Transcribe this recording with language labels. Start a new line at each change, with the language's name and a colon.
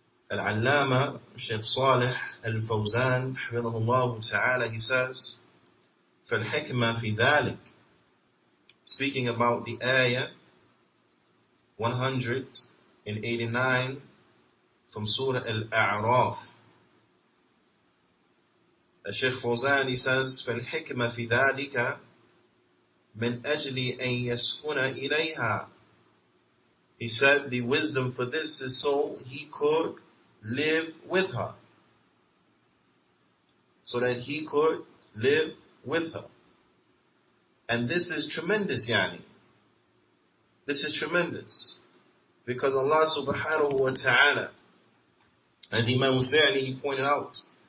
English: Al-Allama Shaykh Salih Al-Fawzan Hafidhahullah Ta'ala, he says,
Arabic: فَالْحِكْمَةِ فِي ذَلِكَ,
English: speaking about the ayah 189 from Surah Al-A'raf.
Arabic: Shaykh Fawzan,
English: he says,
Arabic: فَالْحِكْمَةِ فِي ذَلِكَ مِنْ أَجْلِ أَنْ يَسْكُنَ إِلَيْهَا.
English: He said the wisdom for this is so he could live with her. So that he could live with her. And this is tremendous, yani. This is tremendous. Because Allah subhanahu wa ta'ala, as Imam Juyaanee, he pointed out,